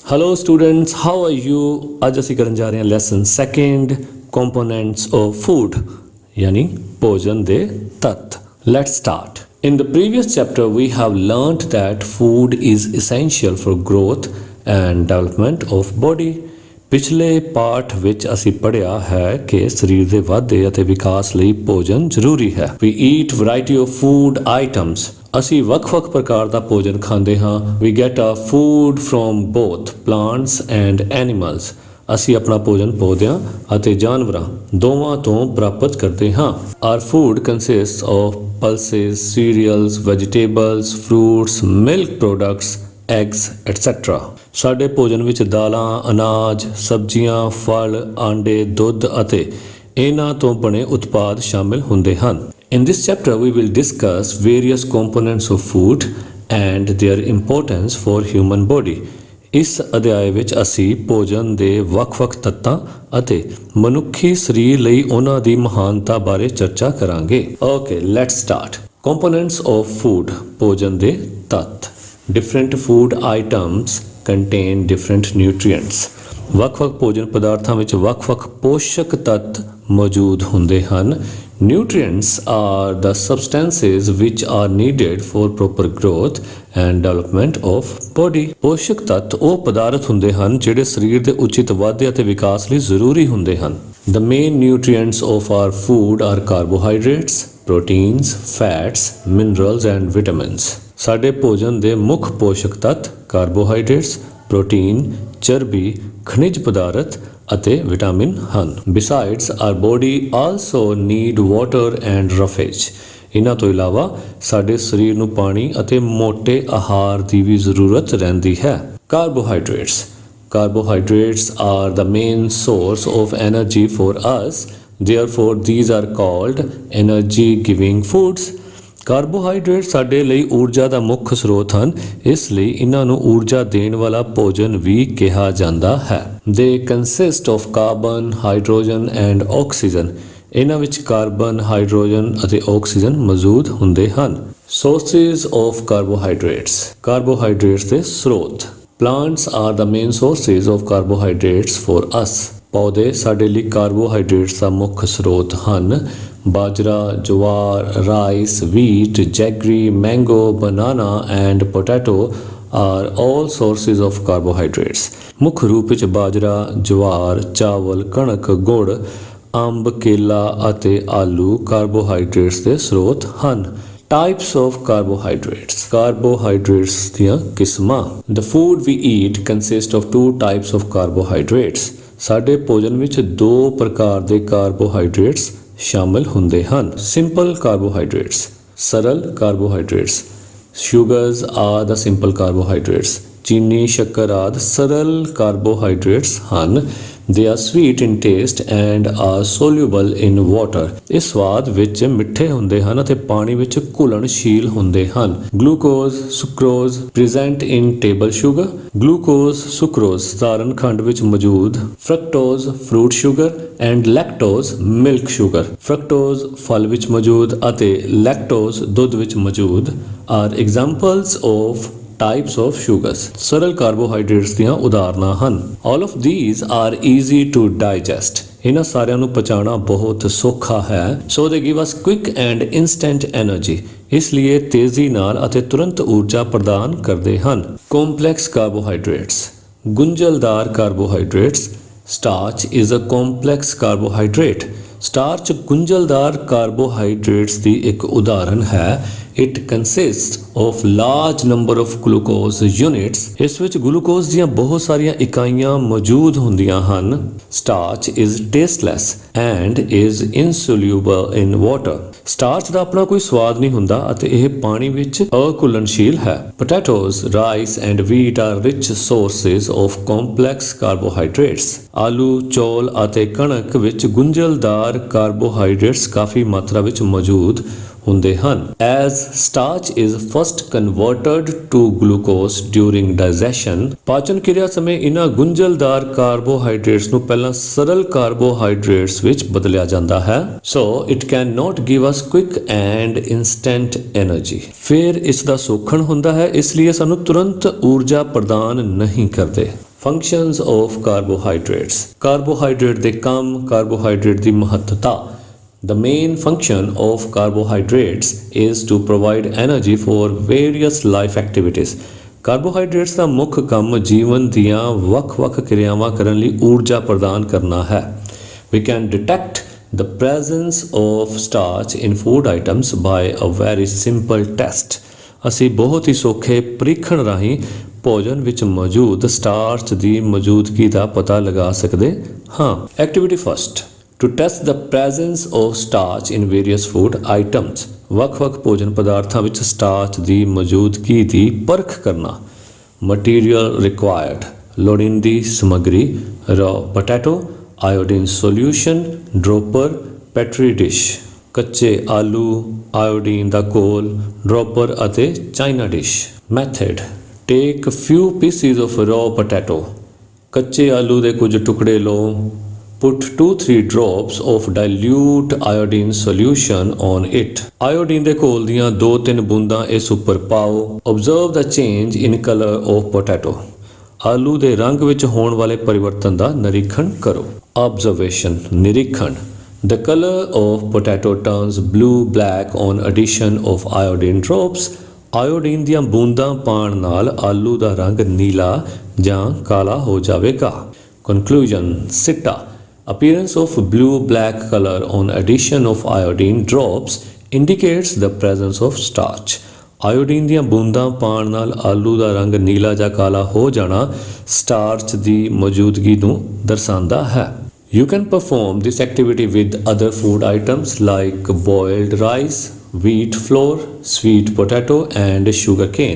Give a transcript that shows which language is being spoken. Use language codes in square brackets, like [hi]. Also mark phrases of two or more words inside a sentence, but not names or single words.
[en] Hello students, how are you? [pa] ਅੱਜ ਅਸੀਂ ਕਰਨ ਜਾ ਰਹੇ ਹਾਂ [en] lesson second components of food [pa] ਯਾਨੀ ਭੋਜਨ ਦੇ ਤੱਤ। [en] Let's start. In the previous chapter we have learnt that food is essential for growth and development of body. [pa] ਪਿਛਲੇ ਪਾਠ ਵਿੱਚ ਅਸੀਂ ਪੜ੍ਹਿਆ ਹੈ ਕਿ ਸਰੀਰ ਦੇ ਵਾਧੇ ਅਤੇ ਵਿਕਾਸ ਲਈ ਭੋਜਨ ਜ਼ਰੂਰੀ ਹੈ। [en] We eat variety of food items. [pa] ਅਸੀਂ ਵੱਖ-ਵੱਖ ਪ੍ਰਕਾਰ ਦਾ ਭੋਜਨ ਖਾਂਦੇ ਹਾਂ। [en] We get our food from both plants and animals. [pa] ਅਸੀਂ ਆਪਣਾ ਭੋਜਨ ਪੌਦਿਆਂ ਅਤੇ ਜਾਨਵਰਾਂ ਦੋਵਾਂ ਤੋਂ ਪ੍ਰਾਪਤ ਕਰਦੇ ਹਾਂ। [en] Our food consists of pulses, cereals, vegetables, fruits, milk products, eggs, etc. [pa] ਸਾਡੇ ਭੋਜਨ ਵਿੱਚ ਦਾਲਾਂ, ਅਨਾਜ, ਸਬਜ਼ੀਆਂ, ਫਲ, ਆਂਡੇ, ਦੁੱਧ ਅਤੇ ਇਹਨਾਂ ਤੋਂ ਬਣੇ ਉਤਪਾਦ ਸ਼ਾਮਿਲ ਹੁੰਦੇ ਹਨ। [en] In this chapter we will discuss various components of food and their importance for human body. [pa] ਇਸ ਅਧਿਆਇ ਵਿੱਚ ਅਸੀਂ ਭੋਜਨ ਦੇ ਵੱਖ-ਵੱਖ ਤੱਤਾਂ ਅਤੇ ਮਨੁੱਖੀ ਸਰੀਰ ਲਈ ਉਹਨਾਂ ਦੀ ਮਹਾਨਤਾ ਬਾਰੇ ਚਰਚਾ ਕਰਾਂਗੇ। [en] Okay, let's start. Components of food. [pa] ਭੋਜਨ ਦੇ ਤੱਤ। [en] Different food items contain different nutrients. [pa] ਵੱਖ-ਵੱਖ ਭੋਜਨ ਪਦਾਰਥਾਂ ਵਿੱਚ ਵੱਖ-ਵੱਖ ਪੋਸ਼ਕ ਤੱਤ ਮੌਜੂਦ ਹੁੰਦੇ ਹਨ। [en] Nutrients are the substances which are needed for proper growth and development of body. [pa] ਪੋਸ਼ਕ ਤੱਤ ਉਹ ਪਦਾਰਥ ਹੁੰਦੇ ਹਨ ਜਿਹੜੇ ਸਰੀਰ ਦੇ ਉਚਿਤ ਵਾਧੇ ਅਤੇ ਵਿਕਾਸ ਲਈ ਜ਼ਰੂਰੀ ਹੁੰਦੇ ਹਨ। [en] The main nutrients of our food are carbohydrates, proteins, fats, minerals and vitamins. [pa] ਸਾਡੇ ਭੋਜਨ ਦੇ ਮੁੱਖ ਪੋਸ਼ਕ ਤੱਤ ਕਾਰਬੋਹਾਈਡਰੇਟਸ, ਪ੍ਰੋਟੀਨ, ਚਰਬੀ, ਖਣਿਜ ਪਦਾਰਥ ਅਤੇ ਵਿਟਾਮਿਨ ਹਨ। [en] Besides, our body also need water and roughage. [pa] ਇਹਨਾਂ ਤੋਂ ਇਲਾਵਾ ਸਾਡੇ ਸਰੀਰ ਨੂੰ ਪਾਣੀ ਅਤੇ ਮੋਟੇ ਆਹਾਰ ਦੀ ਵੀ ਜ਼ਰੂਰਤ ਰਹਿੰਦੀ ਹੈ। [en] Carbohydrates. Carbohydrates are the main source of energy for us. Therefore, these are called energy-giving foods. [pa] ਕਾਰਬੋਹਾਈਡਰੇਟ ਸਾਡੇ ਲਈ ਊਰਜਾ ਦਾ ਮੁੱਖ ਸਰੋਤ ਹਨ, ਇਸ ਲਈ ਇਹਨਾਂ ਨੂੰ ਊਰਜਾ ਦੇਣ ਵਾਲਾ ਭੋਜਨ ਵੀ ਕਿਹਾ ਜਾਂਦਾ ਹੈ। [en] They consist of carbon, hydrogen and oxygen. [pa] ਇਹਨਾਂ ਵਿੱਚ ਕਾਰਬਨ, ਹਾਈਡਰੋਜਨ ਅਤੇ ਆਕਸੀਜਨ ਮੌਜੂਦ ਹੁੰਦੇ ਹਨ। [en] Sources of carbohydrates. [pa] ਕਾਰਬੋਹਾਈਡਰੇਟਸ ਦੇ ਸਰੋਤ। [en] Plants are the main sources of carbohydrates for us. [pa] ਪੌਦੇ ਸਾਡੇ ਲਈ ਕਾਰਬੋਹਾਈਡਰੇਟਸ ਦਾ ਮੁੱਖ ਸਰੋਤ ਹਨ। ਬਾਜਰਾ, ਜਵਾਰ, [en] ਰਾਈਸ, wheat, jaggery, mango, banana and potato are all sources of carbohydrates. [pa] ਮੁੱਖ ਰੂਪ ਵਿੱਚ ਬਾਜਰਾ, ਜਵਾਰ, ਚਾਵਲ, ਕਣਕ, ਗੁੜ, ਅੰਬ, ਕੇਲਾ ਅਤੇ ਆਲੂ ਕਾਰਬੋਹਾਈਡਰੇਟਸ ਦੇ ਸਰੋਤ ਹਨ। [en] Types of carbohydrates. [pa] Carbohydrates ਦੀਆਂ ਕਿਸਮਾਂ। [en] The food we eat consists of two types of carbohydrates. [pa] ਸਾਡੇ ਭੋਜਨ ਵਿੱਚ ਦੋ ਪ੍ਰਕਾਰ ਦੇ ਕਾਰਬੋਹਾਈਡਰੇਟਸ ਸ਼ਾਮਿਲ ਹੁੰਦੇ ਹਨ। [en] simple carbohydrates, [pa] ਸਰਲ ਕਾਰਬੋਹਾਈਡਰੇਟਸ। [en] sugars are the simple carbohydrates. [pa] ਚੀਨੀ, ਸ਼ੱਕਰ ਆਦਿ ਸਰਲ ਕਾਰਬੋਹਾਈਡਰੇਟਸ ਹਨ। [en] They are sweet in taste and are soluble in water. [pa] ਇਹ ਸਵਾਦ ਵਿੱਚ ਮਿੱਠੇ ਹੁੰਦੇ ਹਨ ਅਤੇ ਪਾਣੀ ਵਿੱਚ ਘੁਲਣਸ਼ੀਲ ਹੁੰਦੇ ਹਨ। [en] glucose, sucrose present in table sugar. [pa] ਗਲੂਕੋਜ਼, ਸੁਕਰੋਜ਼ ਸਾਧਾਰਨ ਖੰਡ ਵਿੱਚ ਮੌਜੂਦ। [en] fructose fruit sugar and lactose milk sugar. [pa] ਫਰਕਟੋਜ਼ ਫਲ ਵਿੱਚ ਮੌਜੂਦ ਅਤੇ ਲੈਕਟੋਜ਼ ਦੁੱਧ ਵਿੱਚ ਮੌਜੂਦ [en] are examples of types of sugars. [pa] ਸਰਲ ਕਾਰਬੋਹਾਈਡਰੇਟਸ ਦੀਆਂ ਉਦਾਹਰਨਾਂ ਹਨ। [en] All of these are easy to digest. [pa] ਇਹਨਾਂ ਸਾਰਿਆਂ ਨੂੰ ਪਚਾਉਣਾ ਬਹੁਤ ਸੌਖਾ ਹੈ। [en] So they give us quick and instant energy. [pa] ਇਸ ਲਈ ਤੇਜ਼ੀ ਨਾਲ ਅਤੇ ਤੁਰੰਤ ਊਰਜਾ ਪ੍ਰਦਾਨ ਕਰਦੇ ਹਨ। [en] Complex carbohydrates. [pa] ਗੁੰਝਲਦਾਰ ਕਾਰਬੋਹਾਈਡਰੇਟਸ। [en] Starch is a complex carbohydrate. [pa] ਸਟਾਰਚ ਗੁੰਝਲਦਾਰ ਕਾਰਬੋਹਾਈਡਰੇਟਸ ਦੀ ਇੱਕ ਉਦਾਹਰਨ ਹੈ। [en] It consists of large number of glucose units. [pa] ਇਸ ਵਿੱਚ ਗਲੂਕੋਜ਼ ਦੀਆਂ ਬਹੁਤ ਸਾਰੀਆਂ ਇਕਾਈਆਂ ਮੌਜੂਦ ਹੁੰਦੀਆਂ ਹਨ। [en] Starch is tasteless and is insoluble in water. [pa] ਸਟਾਰਚ ਦਾ ਆਪਣਾ ਕੋਈ ਸਵਾਦ ਨਹੀਂ ਹੁੰਦਾ ਅਤੇ ਇਹ ਪਾਣੀ ਵਿੱਚ ਅਘੁਲਣਸ਼ੀਲ ਹੈ। [en] Potatoes, rice and wheat are rich sources of complex carbohydrates. [pa] ਆਲੂ, ਚੌਲ ਅਤੇ ਕਣਕ ਵਿੱਚ ਗੁੰਝਲਦਾਰ ਕਾਰਬੋਹਾਈਡਰੇਟਸ ਕਾਫੀ ਮਾਤਰਾ ਵਿੱਚ ਮੌਜੂਦ ਹੁੰਦੇ ਹਨ। [en] As starch is first converted to glucose during digestion. [pa] ਪਾਚਨ ਕਿਰਿਆ ਸਮੇਂ ਇਹਨਾਂ ਗੁੰਝਲਦਾਰ ਕਾਰਬੋਹਾਈਡਰੇਟਸ ਨੂੰ ਪਹਿਲਾਂ ਸਰਲ ਕਾਰਬੋਹਾਈਡਰੇਟਸ ਵਿੱਚ ਬਦਲਿਆ ਜਾਂਦਾ ਹੈ। [en] So it cannot give us quick and instant energy. [pa] ਫਿਰ ਇਸ ਦਾ ਸੋਖਣ ਹੁੰਦਾ ਹੈ, ਇਸ ਲਈ ਸਾਨੂੰ ਤੁਰੰਤ ਊਰਜਾ ਪ੍ਰਦਾਨ ਨਹੀਂ ਕਰਦੇ। [en] Functions of carbohydrates. [pa] Carbohydrate ਦੇ ਕੰਮ, carbohydrate ਦੀ ਮਹੱਤਤਾ. [en] The main function of carbohydrates is to provide energy for various life activities. [pa] ਕਾਰਬੋਹਾਈਡਰੇਟਸ ਦਾ ਮੁੱਖ ਕੰਮ ਜੀਵਨ ਦੀਆਂ ਵੱਖ-ਵੱਖ ਕਿਰਿਆਵਾਂ ਕਰਨ ਲਈ ਊਰਜਾ ਪ੍ਰਦਾਨ ਕਰਨਾ ਹੈ. [en] We can detect the presence of starch in food items by a very simple test. [pa] ਅਸੀਂ ਬਹੁਤ ਹੀ ਸੌਖੇ ਪਰੀਖਣ ਰਾਹੀਂ ਭੋਜਨ ਵਿੱਚ ਮੌਜੂਦ ਸਟਾਰਚ ਦੀ ਮੌਜੂਦਗੀ ਦਾ ਪਤਾ ਲਗਾ ਸਕਦੇ ਹਾਂ. [en] activity first. To test the presence of starch in various food items. [pa] ਵੱਖ-ਵੱਖ ਭੋਜਨ ਪਦਾਰਥਾਂ ਵਿੱਚ ਸਟਾਰਚ ਦੀ ਮੌਜੂਦਗੀ ਦੀ ਪਰਖ ਕਰਨਾ. [en] Material required. [pa] ਲੋੜੀਂਦੀ ਸਮੱਗਰੀ [en] raw potato, iodine solution, dropper, petri dish. [pa] ਕੱਚੇ ਆਲੂ, ਆਇਓਡੀਨ ਦਾ ਘੋਲ, ਡ੍ਰੌਪਰ ਅਤੇ ਚਾਈਨਾ ਡਿਸ਼. [en] Method. Take few pieces of raw potato. [pa] ਕੱਚੇ ਆਲੂ ਦੇ ਕੁਝ ਟੁਕੜੇ ਲਓ. [en] Put 2-3 drops of dilute iodine solution on it. [pa] ਆਇਓਡੀਨ ਦੇ ਘੋਲ ਦੀਆਂ 2-3 ਬੂੰਦਾਂ ਇਸ ਉੱਪਰ ਪਾਓ. [en] Observe the change in color of potato. [pa] ਆਲੂ ਦੇ ਰੰਗ ਵਿੱਚ ਹੋਣ ਵਾਲੇ ਪਰਿਵਰਤਨ ਦਾ ਨਿਰੀਖਣ ਕਰੋ. [en] Observation. ਨਿਰੀਖਣ. The color of potato turns blue-black on addition of iodine drops. [pa] ਆਇਓਡੀਨ ਦੀਆਂ ਬੂੰਦਾਂ ਪਾਉਣ ਨਾਲ ਆਲੂ ਦਾ ਰੰਗ ਨੀਲਾ ਜਾਂ ਕਾਲਾ ਹੋ ਜਾਵੇਗਾ. [en] Conclusion. ਸਿੱਟਾ. Appearance of blue-black color on addition of iodine drops indicates the presence of starch. [pa] ਆਇਓਡੀਨ ਦੀਆਂ ਬੂੰਦਾਂ ਪਾਉਣ ਨਾਲ ਆਲੂ ਦਾ ਰੰਗ ਨੀਲਾ ਜਾਂ ਕਾਲਾ ਹੋ ਜਾਣਾ ਸਟਾਰਚ ਦੀ ਮੌਜੂਦਗੀ ਨੂੰ ਦਰਸਾਉਂਦਾ ਹੈ. [en] You can perform this activity with other food items like boiled rice, wheat flour, sweet potato and sugar cane.